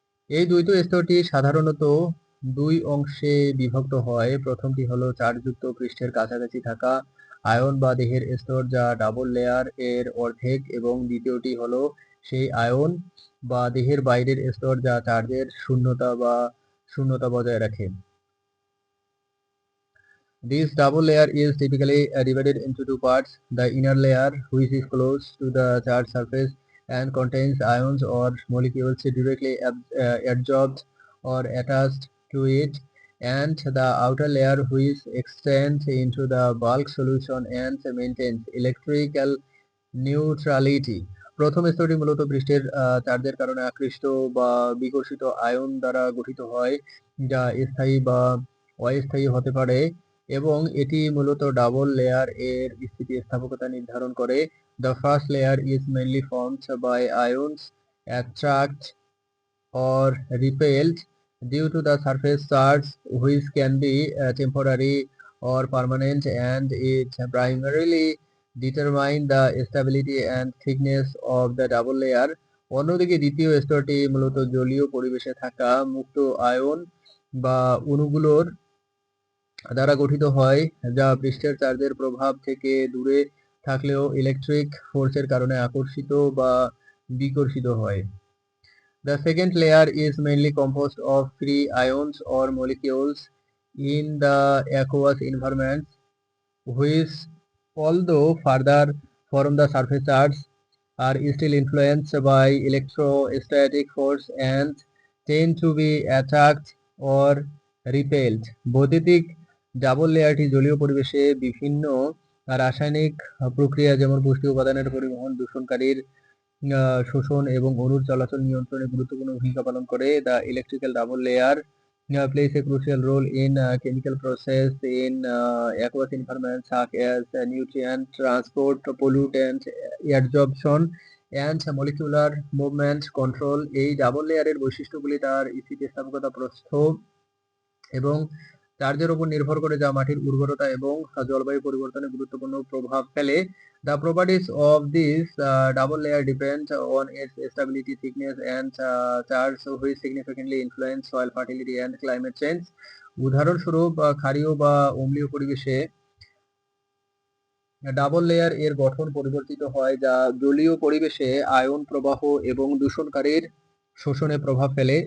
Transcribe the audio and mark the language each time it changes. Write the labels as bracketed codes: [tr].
[bn] এই দ্বৈত স্তরটি সাধারণত দুই অংশে বিভক্ত হয়। প্রথমটি হলো চার্জযুক্ত পৃষ্ঠের কাছাকাছি থাকা আয়ন বা দেহের স্তর, যা ডাবল লেয়ার এর অর্ধেক, এবং দ্বিতীয়টি হলো সেই আয়ন বা দেহের বাইরের স্তর যা চার্জের শূন্যতা বজায় রাখে। [en] This double layer is typically divided into two parts: the inner layer, which is close to the charged surface and contains ions or molecules directly adsorbed or attached to it, and the outer layer, which extends into the bulk solution and maintains electrical neutrality. [bn] প্রথম স্তরটি মূলত পৃষ্ঠের চার্জের কারণে আকৃষ্ট বা বিকর্ষিত ion দ্বারা গঠিত হয়, যা স্থায়ী বা অস্থায়ী হতে পারে, এবং এটি মূলত ডাবল লেয়ার এর স্থিতিস্থাপকতা নির্ধারণ করে। [en] The first layer is mainly formed by ions attract or repelled due to the surface charge, which can be temporary or permanent, and it primarily determine the stability and thickness of the double layer. [bn] অন্যদিকে দ্বিতীয় স্তরটি মূলত জলীয় পরিবেশে থাকা মুক্ত ion বা অণুগুলোর দ্বারা গঠিত হয়, যা পৃষ্ঠের চার্জের প্রভাব থেকে দূরে থাকলেও ইলেকট্রিক ফোর্সের কারণে আকর্ষিত বা বিকর্ষিত হয়। [en] The second layer is mainly composed of free ions or molecules in the aqueous environment, which, although further from the surface charge, are still influenced by electrostatic force and tend to be attacked or repelled. [bn] বৈদ্যুতিক double লেয়ারটি জলীয় পরিবেশে বিভিন্ন রাসায়নিক প্রক্রিয়া যেমন পুষ্টি উপাদানের পরিবহন, দূষণকারীর শোষণ এবং অণুর চলাচল নিয়ন্ত্রণে গুরুত্বপূর্ণ ভূমিকা পালন করে। [en] The electrical double layer plays a crucial role in chemical process in aqueous environments such as nutrient transport, pollutant adsorption and molecular movement control. [bn] এই ডাবল লেয়ারের বৈশিষ্ট্যগুলি তার স্থিতিস্থাপকতা, প্রস্থ এবং চার্জের উপর নির্ভর করে, যা মাটির উর্বরতা এবং জলবায়ু পরিবর্তনে গুরুত্বপূর্ণ প্রভাব ফেলে। [en] The properties of this double layer depend on its stability, thickness and charge, which significantly influence soil fertility and climate change. [bn] উদাহরণস্বরূপ, ক্ষারীয় বা অম্লীয় পরিবেশে ডাবল লেয়ার এর গঠন পরিবর্তিত হয়, যা জলীয় পরিবেশে আয়ন প্রবাহ এবং দূষণকারীর শোষণে প্রভাব ফেলে।